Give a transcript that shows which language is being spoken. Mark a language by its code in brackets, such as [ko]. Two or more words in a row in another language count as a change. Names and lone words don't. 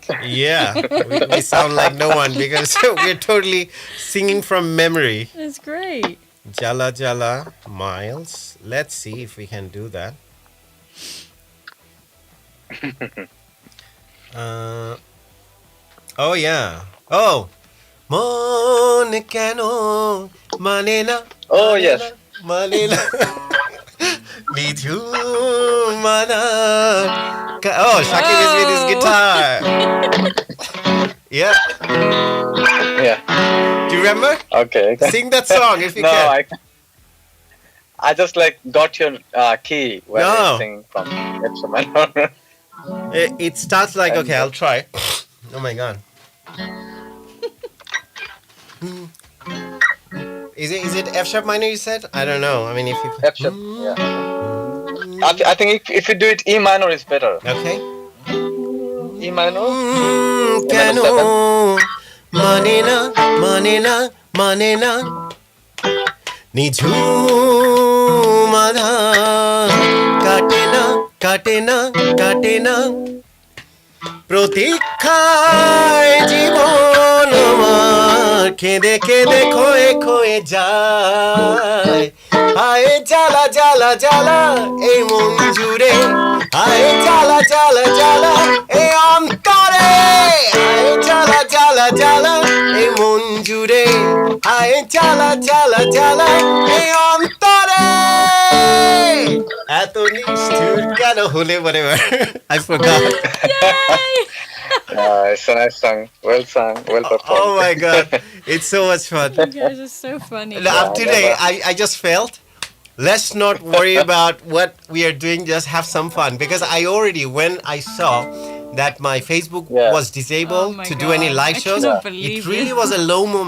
[en] Yeah, we sound like no one because we're totally singing from memory. That's great. Jala Jala, Miles. Let's see if we can do that. Oh yeah. Oh. [bn] মন কেন মানে না. [en] Oh yes. [bn] মানে না। নিজু মানা. [en] Oh, Shakib is with his guitar. Yeah. Yeah. Do you remember? Okay. Sing that song if you can. I just got your key when you sing from instrumental. It starts like, okay, I'll try. Oh my god. Is it F sharp minor you said? I don't know. I mean, if you F sharp, yeah. I think if you do it E minor is better. Okay. E minor. [bn] কেন মানে না মানে না মানে না নিজু মানা কত না প্রতীক্ষায় জীবন আমার কেঁদে কেঁদে খয়ে যায় হায় জ্বালা জ্বালা জ্বালা এই মন জুড়ে হায় জ্বালা জ্বালা জ্বালা এই অন্তরে হায় জ্বালা জ্বালা জ্বালা এই মন জুড়ে হায় জ্বালা জ্বালা জ্বালা এই অন্তরে এত নিষ্ঠুর কেন হলে [en] whatever I forgot. It's a nice song. Well sung. Well performed. Oh my god. It's so much fun. You guys are so funny. Today, I just felt, let's not worry about what we are doing, just have some fun. Because I already, when I saw that my Facebook was disabled to do any live shows, it really was a low moment.